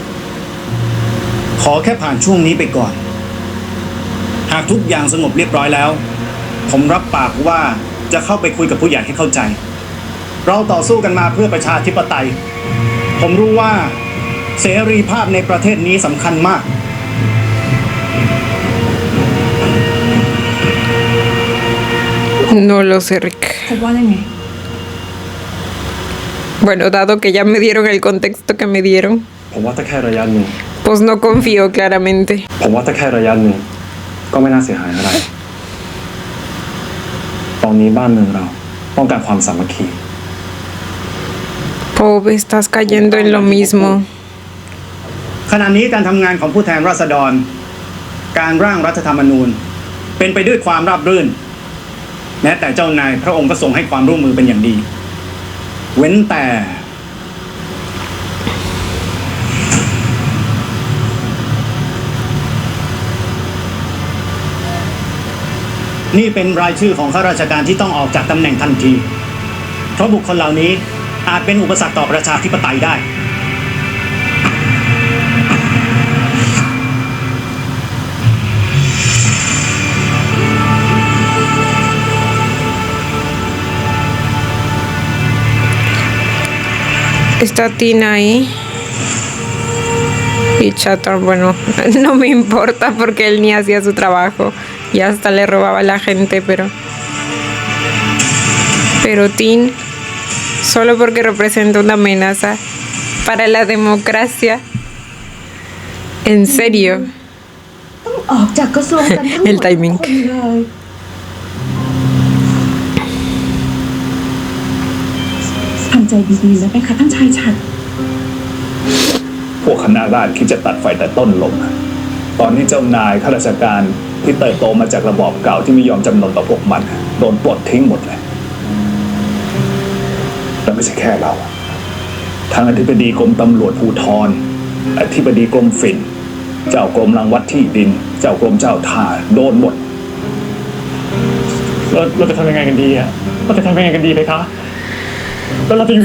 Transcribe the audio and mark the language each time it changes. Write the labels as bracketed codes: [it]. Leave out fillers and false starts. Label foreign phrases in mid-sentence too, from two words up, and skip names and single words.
[th] ขอแค่ผ่านช่วงนี้ไปก่อน หากทุกอย่างสงบเรียบร้อยแล้ว ผมรับปากว่าจะเข้าไปคุยกับผู้ใหญ่ให้เข้าใจ เราต่อสู้กันมาเพื่อประชาธิปไตย ผมรู้ว่าเสรีภาพในประเทศนี้สำคัญมาก [es] No lo sé, Rick. [th] คิดว่ายังไง [es] Bueno, dado que ya me dieron el contexto que me dieron, [th] ผมว่าถ้าแค่ระยะหนึ่ง [es] pues no confío claramente. [th] ผมว่าถ้าแค่ระยะหนึ่งก็ไม่น่าเสียหายอะไร ตอนนี้บ้านเมืองเราต้องการความสามัคคี [es] Pop, estás cayendo en lo mismo. [th] ขณะนี้การทำงานของผู้แทนราษฎร การร่างรัฐธรรมนูญ เป็นไปด้วยความราบรื่น แม้แต่เจ้านายพระองค์ก็ทรงให้ความร่วมมือเป็นอย่างดี เว้นแต่ นี่เป็นรายชื่อของข้าราชการที่ต้องออกจากตำแหน่งทันที เพราะบุคคลเหล่านี้อาจเป็นอุปสรรคต่อประชาธิปไตยได้ [es] Está Tina ahí. Y Chatham, bueno, no me importa porque él ni hacía su trabajo. Y hasta le robaba a la gente, pero Tin, solo porque representa una amenaza para la democracia. En serio. [th] ออกจากกระทรวงกันทั้งหมด [es] El timing [th] ทุกคนเลย ทำใจดีๆแล้วไหมคะท่านชายชัด พวกคณะราษฎรคิดจะตัดไฟแต่ต้นลม ตอนนี้เจ้านายข้าราชการที่เติบโตมาจากระบอบเก่าที่ไม่ยอมจำนนต่อพวกมันโดนปลดทิ้งหมดเลยและไม่ใช่แค่เราทางอธิบดีกรมตำรวจภูธรอธิบดีกรมฝิ่นเจ้ากรมรังวัดที่ดิน เจ้ากรมเจ้าท่าโดนหมดเราจะทำยังไงกันดีอะเราจะทำยังไงกันดีไหมคะแล้วเราจะอยู่